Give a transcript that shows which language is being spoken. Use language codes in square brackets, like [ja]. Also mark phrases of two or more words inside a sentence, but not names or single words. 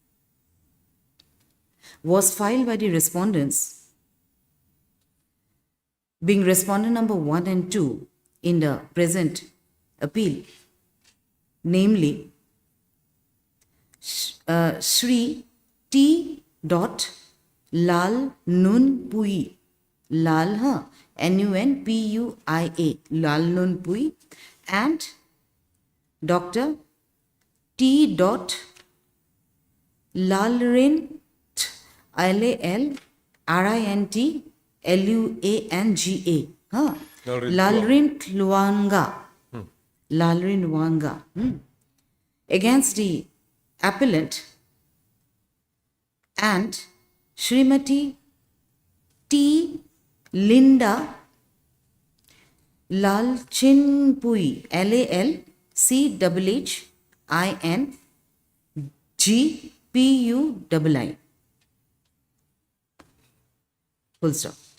[en] was filed by the respondents, being respondent number 1 and 2 in the present appeal, namely Shri T. Lal Nun Pui, Lal NUNPUIA, Lal Nun Pui, and Dr. T. Lalrin LAL RINT LUANGA, Lalrin Luanga, Lalrin Luanga, against the appellant and Srimati T. Linda Lalchinpui, Lalhinghingpui, full stop.